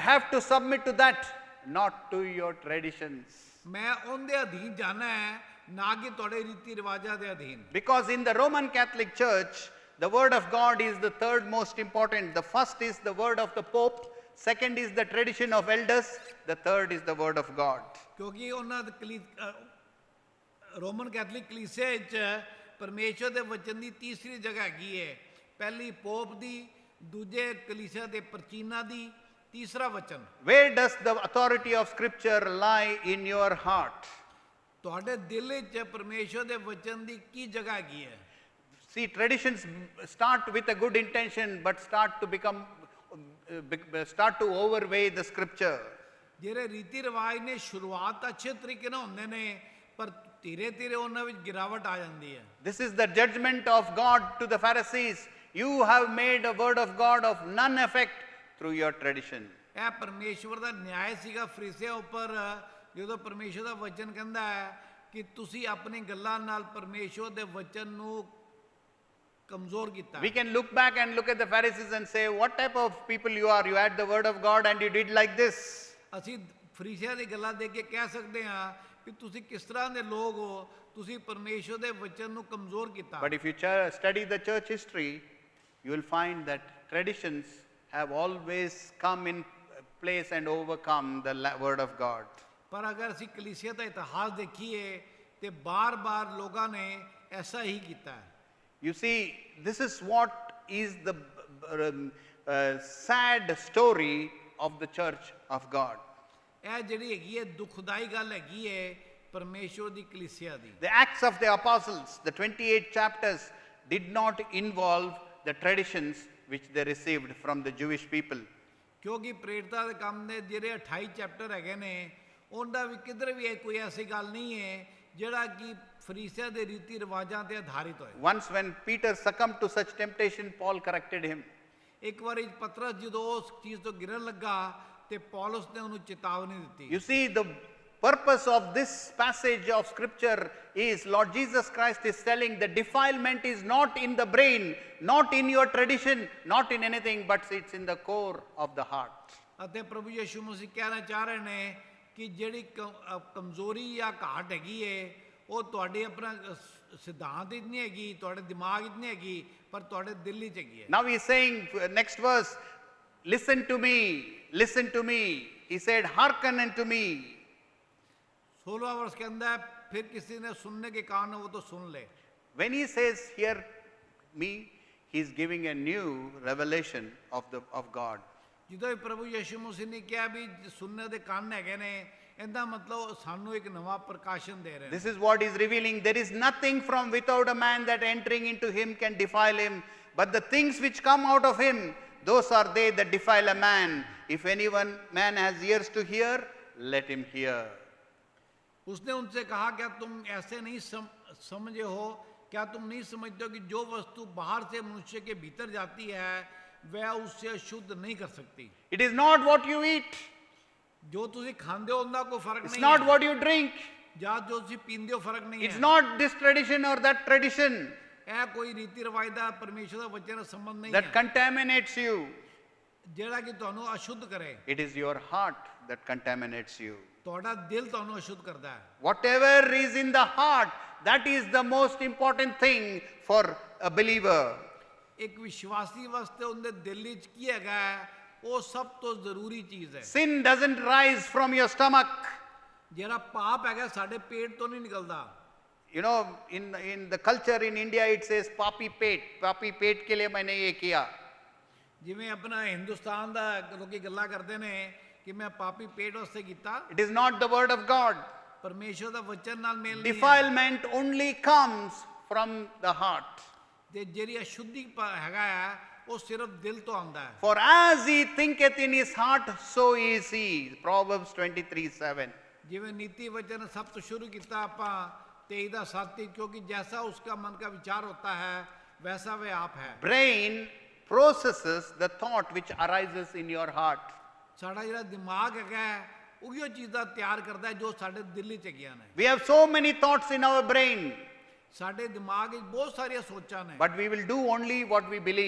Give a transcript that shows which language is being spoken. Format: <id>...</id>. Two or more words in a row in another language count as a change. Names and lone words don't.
<en>I have to submit to that, not to your traditions.</en> <pa>ਮੈਂ ਉਹਦੇ ਅਧੀਨ ਜਾਣਾ ਹੈ ਨਾ ਕਿ ਤੁਹਾਡੇ ਰੀਤੀ ਰਿਵਾਜਾਂ ਦੇ ਅਧੀਨ।</pa> <en>Because in the Roman Catholic Church, the word of God is the third most important. The first is the word of the Pope, second is the tradition of elders, the third is the word of God.</en> <pa>ਕਿਉਂਕਿ ਉਹਨਾਂ ਦੇ ਰੋਮਨ ਕੈਥੋਲਿਕ ਕਲੀਸਿਆ ਵਿੱਚ ਪਰਮੇਸ਼ਵਰ ਦੇ ਵਚਨ ਦੀ ਤੀਸਰੀ ਜਗ੍ਹਾ ਹੈਗੀ ਹੈ। ਪਹਿਲੀ ਪੋਪ ਦੀ, ਦੂਜੇ ਕਲੀਸਿਆ ਦੇ ਪ੍ਰਚੀਨਾਂ ਦੀ, ਤੀਸਰਾ ਵਚਨ।</pa> <en>Where does the authority of scripture lie in your heart?</en> <pa>ਤੁਹਾਡੇ ਦਿਲ ਵਿੱਚ ਪਰਮੇਸ਼ਵਰ ਦੇ ਵਚਨ ਦੀ ਕੀ ਜਗ੍ਹਾ ਹੈਗੀ ਹੈ?</pa> <en>See, traditions start with a good intention but start to overweigh the scripture.</en> <pa>ਜਿਹੜੇ ਰੀਤੀ ਰਿਵਾਜ ਨੇ ਸ਼ੁਰੂਆਤ ਤਾਂ ਅੱਛੇ ਤਰੀਕੇ ਨਾਲ ਹੁੰਦੇ ਨੇ ਪਰ ਧੀਰੇ ਧੀਰੇ ਉਹਨਾਂ ਵਿੱਚ ਗਿਰਾਵਟ ਆ ਜਾਂਦੀ ਹੈ।</pa> <en>This is the judgment of God to the Pharisees. You have made a word of God of none effect through your tradition.</en> <pa>ਇਹ ਪਰਮੇਸ਼ਵਰ ਦਾ ਨਿਆਂ ਸੀਗਾ ਫਰੀਸਿਆਂ ਉੱਪਰ ਜਦੋਂ ਪਰਮੇਸ਼ਵਰ ਦਾ ਵਚਨ ਕਹਿੰਦਾ ਹੈ ਕਿ ਤੁਸੀਂ ਆਪਣੀ ਗੱਲਾਂ ਨਾਲ ਪਰਮੇਸ਼ਵਰ ਦੇ ਵਚਨ ਨੂੰ ਕਮਜ਼ੋਰ ਕੀਤਾ।</pa> <en>We can look back and look at the Pharisees and say, what type of people you are? You had the word of God and you did like this.</en> <pa>ਅਸੀਂ ਫਰੀਸਿਆਂ ਦੀ ਗੱਲਾਂ ਦੇਖ ਕੇ ਕਹਿ ਸਕਦੇ ਹਾਂ ਕਿ ਤੁਸੀਂ ਕਿਸ ਤਰ੍ਹਾਂ ਦੇ ਲੋਕ ਹੋ, ਤੁਸੀਂ ਪਰਮੇਸ਼ਵਰ ਦੇ ਵਚਨ ਨੂੰ ਕਮਜ਼ੋਰ ਕੀਤਾ।</pa> <en>But if you study the church history, you will find that traditions have always come in place and overcome the word of God.</en> <pa>ਪਰ ਅਗਰ ਅਸੀਂ ਕਲੀਸਿਆ ਦਾ ਇਤਿਹਾਸ ਦੇਖੀਏ ਤੇ ਬਾਰ-ਬਾਰ ਲੋਕਾਂ ਨੇ ਐਸਾ ਹੀ ਕੀਤਾ ਹੈ।</pa> <en>You see, this is what is the sad story of the church of God.</en> <pa>ਇਹ ਜਿਹੜੀ ਹੈਗੀ ਹੈ ਦੁਖਦਾਈ ਗੱਲ ਹੈਗੀ ਹੈ ਪਰਮੇਸ਼ਵਰ ਦੀ ਕਲੀਸਿਆ ਦੀ।</pa> <en>The Acts of the Apostles, the 28 chapters, did not involve the traditions which they received from the Jewish people.</en> <pa>ਕਿਉਂਕਿ ਪ੍ਰੇਰਿਤਾਂ ਦੇ ਕੰਮ ਦੇ ਜਿਹੜੇ 28 ਚੈਪਟਰ ਹੈਗੇ ਨੇ ਉਹਨਾਂ ਵੀ ਕਿਧਰ ਵੀ ਕੋਈ ਐਸੀ ਗੱਲ ਨਹੀਂ ਹੈ ਜਿਹੜਾ ਕਿ ਫਰੀਸਿਆਂ ਦੇ ਰੀਤੀ ਰਿਵਾਜਾਂ ਤੇ ਆਧਾਰਿਤ ਹੋਏ।</pa> <en>Once when Peter succumbed to such temptation, Paul corrected him.</en> <pa>ਇੱਕ ਵਾਰੀ ਪਤਰਸ ਜਦੋਂ ਉਸ ਚੀਜ਼ ਤੋਂ ਗਿਰਨ ਲੱਗਾ ਤੇ ਪੌਲਸ ਨੇ ਉਹਨੂੰ ਚੇਤਾਵਨੀ ਦਿੱਤੀ।</pa> <en>You see, the purpose of this passage of scripture is Lord Jesus Christ is telling the defilement is not in the brain, not in your tradition, not in anything, but it's in the core of the heart.</en> <pa>ਅਤੇ ਪ੍ਰਭੂ ਯਿਸੂ ਮਸੀਹ ਕਹਿਣਾ ਚਾਹ ਰਹੇ ਨੇ ਕਿ ਜਿਹੜੀ ਕਮਜ਼ੋਰੀ ਜਾਂ ਘਾਟ ਹੈਗੀ ਏ ਉਹ ਤੁਹਾਡੇ ਆਪਣਾ ਸਿਧਾਂਤ ਵਿੱਚ ਨਹੀਂ ਹੈਗੀ, ਤੁਹਾਡੇ ਦਿਮਾਗ ਵਿੱਚ ਨਹੀਂ ਹੈਗੀ, ਪਰ ਤੁਹਾਡੇ ਦਿਲ ਵਿੱਚ ਹੈਗੀ ਹੈ।</pa> <en>Now he is saying, next verse, listen to me, he said, hearken unto me.</en> <hi>16 वर्ष के अंदर फिर किसी ने सुनने के कान हो वो तो सुन ले।</hi> <en>When he says, hear me, he's giving a new revelation of God.</en> <pa>ਜਦੋਂ ਵੀ ਪ੍ਰਭੂ ਯਿਸੂ ਮਸੀਹ ਨੇ ਕਿਹਾ ਵੀ ਸੁਣਨੇ ਦੇ ਕੰਨ ਹੈਗੇ ਨੇ, ਇਹਦਾ ਮਤਲਬ ਸਾਨੂੰ ਇੱਕ ਨਵਾਂ ਪ੍ਰਕਾਸ਼ਨ ਦੇ ਰਹੇ ਨੇ।</pa> <en>This is what he's revealing. There is nothing from without a man that entering into him can defile him, but the things which come out of him, those are they that defile a man. If man has ears to hear, let him hear.</en> <hi>उसने उनसे कहा, क्या तुम ऐसे नहीं समझे हो, क्या तुम नहीं समझते हो कि जो वस्तु बाहर से मनुष्य के भीतर जाती है वह उससे शुद्ध नहीं कर सकती।</hi> <en>It is not what you eat.</en> <pa>ਜੋ ਤੁਸੀ ਖਾਂਦੇ ਹੋ</pa> <hi>उनका कोई फर्क</hi> <en>It's</en> <hi>नहीं</hi> <en>not</en> <hi>है।</hi> <en>what you drink.</en> <pa>ਯਾ ਜੋ ਤੁਸੀ ਪੀਂਦੇ ਹੋ ਫ਼ਰਕ ਨਹੀਂ</pa> <en>It's</en> <hi>है।</hi> <en>not this tradition or that tradition</en> <pa>ਇਹ ਕੋਈ ਰੀਤੀ ਰਿਵਾਜ ਦਾ ਪਰਮੇਸ਼ਰ ਦਾ ਵਚਨ ਨਾਲ ਸੰਬੰਧ ਨਹੀਂ</pa> <en>that</en> <pa>ਹੈ</pa> <en>contaminates you.</en> <pa>ਜਿਹੜਾ ਕਿ ਤੁਹਾਨੂੰ ਅਸ਼ੁੱਧ ਕਰੇ।</pa> <en>It is your heart that contaminates you.</en> <pa>ਤੁਹਾਡਾ ਦਿਲ ਤੁਹਾਨੂੰ ਅਸ਼ੁੱਧ ਕਰਦਾ ਹੈ।</pa> <en>Whatever is in the heart, that is the most important thing for a believer.</en> <pa>ਇੱਕ ਵਿਸ਼ਵਾਸੀ ਵਾਸਤੇ ਉਹਦੇ ਦਿਲ ਵਿੱਚ ਕੀ ਹੈਗਾ ਹੈ, ਉਹ ਸਭ ਤੋਂ ਜ਼ਰੂਰੀ ਚੀਜ਼ ਹੈ।</pa> <en>Sin doesn't rise from your stomach.</en> <pa>ਜਿਹੜਾ ਪਾਪ ਹੈਗਾ ਸਾਡੇ ਪੇਟ ਤੋਂ ਨਹੀਂ ਨਿਕਲਦਾ।</pa> <en>You know, in the culture in India, it says</en> <hi>पापी पेट. पापी पेट के लिए मैंने ये किया.</hi> <pa>ਜਿਵੇਂ ਆਪਣਾ ਹਿੰਦੁਸਤਾਨ ਦਾ ਲੋਕੀ ਗੱਲਾਂ ਕਰਦੇ ਨੇ ਕਿ ਮੈਂ ਪਾਪੀ ਪੇਟ ਵਾਸਤੇ ਕੀਤਾ।</pa> <en>It is not the word of God.</en> <pa>ਪਰਮੇਸ਼ਰ ਦਾ ਵਚਨ ਨਾਲ ਮੇਲ ਨਹੀਂ ਹੈ।</pa> <en>Defilement only comes from the heart.</en> <pa>ਤੇ ਜਿਹੜੀ ਅਸ਼ੁੱਧੀ ਹੈਗਾ ਹੈ ਉਹ ਸਿਰਫ ਦਿਲ ਤੋਂ ਆਉਂਦਾ ਹੈ।</pa> <en>For as he thinketh in his heart, so is he. Proverbs 23:7.</en> <pa>ਜਿਵੇਂ ਨੀਤੀ ਵਚਨ ਸਭ ਤੋਂ ਸ਼ੁਰੂ ਕੀਤਾ ਆਪਾਂ 23 ਦਾ 7,</pa> <hi>क्योंकि जैसा उसका मन का विचार होता है वैसा वह आप है।</hi> <en>Brain processes the thought which arises in your heart.</en> <pa>ਸਾਡਾ ਜਿਹੜਾ ਦਿਮਾਗ ਹੈਗਾ ਉਹੀਓ ਚੀਜ਼ਾਂ ਤਿਆਰ ਕਰਦਾ ਹੈ ਜੋ ਸਾਡੇ ਦਿਲ ਵਿੱਚ ਹੈਗੀਆਂ ਨੇ।</pa> <en>We have so many thoughts in our brain,</en> <pa>ਸਾਡੇ ਦਿਮਾਗ ਵਿੱਚ ਬਹੁਤ ਸਾਰੀਆਂ ਸੋਚਾਂ ਨੇ,</pa> <en>but we will do only what we believe.</en>